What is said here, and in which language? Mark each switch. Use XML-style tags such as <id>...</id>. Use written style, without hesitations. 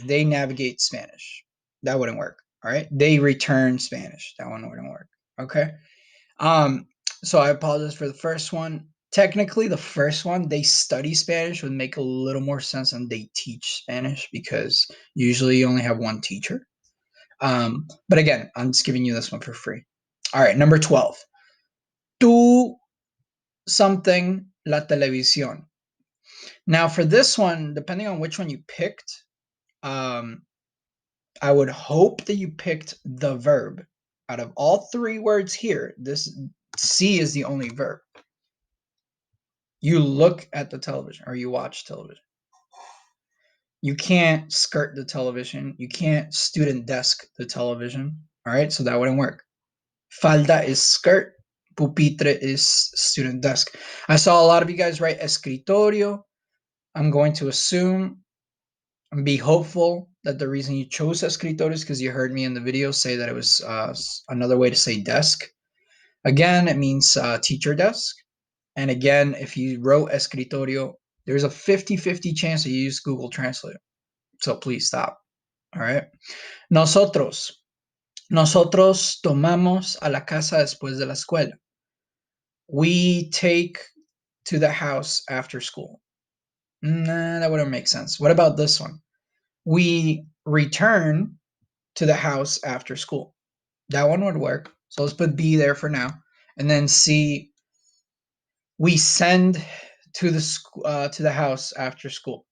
<en>They navigate Spanish. That wouldn't work. All right. They return Spanish. That one wouldn't work. Okay. Um. So I apologize for the first one. Technically, the first one, they study Spanish, would make a little more sense than they teach Spanish, because usually you only have one teacher. But again, I'm just giving you this one for free. All right, number 12.</en> <es>Tú</es> <en>something</en> <es>la televisión.</es> <en>Now, for this one, depending on which one you picked, um, I would hope that you picked the verb. Out of all three words here, this C is the only verb. You look at the television or you watch television. You can't skirt the television. You can't student desk the television. All right, so that wouldn't work. Falda is skirt. Pupitre is student desk. I saw a lot of you guys write escritorio. I'm going to assume and be hopeful that the reason you chose escritorio is because you heard me in the video say that it was another way to say desk. Again, it means teacher desk. And again, if you wrote escritorio, there's a 50-50 chance that you use Google Translate. So please stop. All right. Nosotros.</en> <es>Nosotros tomamos a la casa después de la escuela.</es> <en>We take to the house after school. Nah, that wouldn't make sense. What about this one? We return to the house after school. That one would work. So let's put B there for now. And then C, we send to the house after school.</en>